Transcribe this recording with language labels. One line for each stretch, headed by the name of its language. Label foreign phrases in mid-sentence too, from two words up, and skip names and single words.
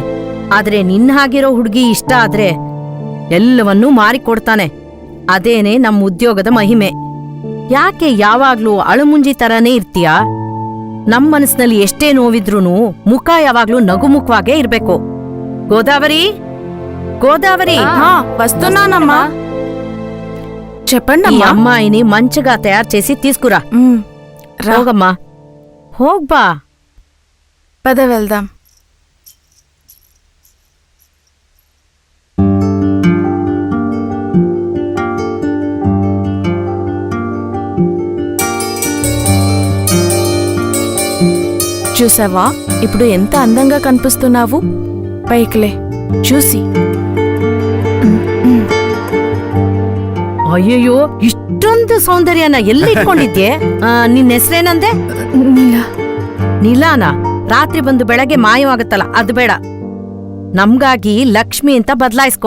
Kannada: ಆದ್ರೆ ನಿನ್ನ ಹಾಗಿರೋ ಹುಡುಗಿ ಇಷ್ಟ ಆದ್ರೆ ಎಲ್ಲವನ್ನೂ ಮಾರಿಕೊಡ್ತಾನೆ. ಅದೇನೆ ನಮ್ಮ ಉದ್ಯೋಗದ ಮಹಿಮೆ. ಯಾಕೆ ಯಾವಾಗ್ಲೂ ಅಳುಮುಂಜಿ ತರನೇ ಇರ್ತೀಯಾ? ನಮ್ ಮನಸ್ಸಿನಲ್ಲಿ ಎಷ್ಟೇ ನೋವಿದ್ರೂನು ಮುಖ ಯಾವಾಗ್ಲೂ ನಗುಮುಖವಾಗೇ ಇರ್ಬೇಕು. ಗೋದಾವರಿ,
Telugu: వస్తున్నానమ్మ. చెప్పండి ఈ అమ్మాయిని మంచిగా తయారు చేసి తీసుకురా.
Kannada: ಹೋಗಮ್ಮ, ಹೋಗ್ಬಾ.
Telugu: పద వెళ్దాం. చూసావా, ఇప్పుడు ఎంత అందంగా కనిపిస్తున్నావు. పైకిలే, చూసి.
Kannada: ಅಯ್ಯಯ್ಯೋ, ಇಷ್ಟೊಂದು ಸೌಂದರ್ಯನ ಎಲ್ಲಿ ಇಟ್ಕೊಂಡಿದ್ಯೆ? ನಿನ್ನ ಹೆಸರೇನಂದೆ? ನೀಲಾನ? ರಾತ್ರಿ ಬಂದು ಬೆಳಗ್ಗೆ ಮಾಯವಾಗುತ್ತಲ್ಲ, ಅದು ಬೇಡ. ನಮ್ಗಾಗಿ ಲಕ್ಷ್ಮಿ ಅಂತ ಬದಲಾಯಿಸ್ಕೋ.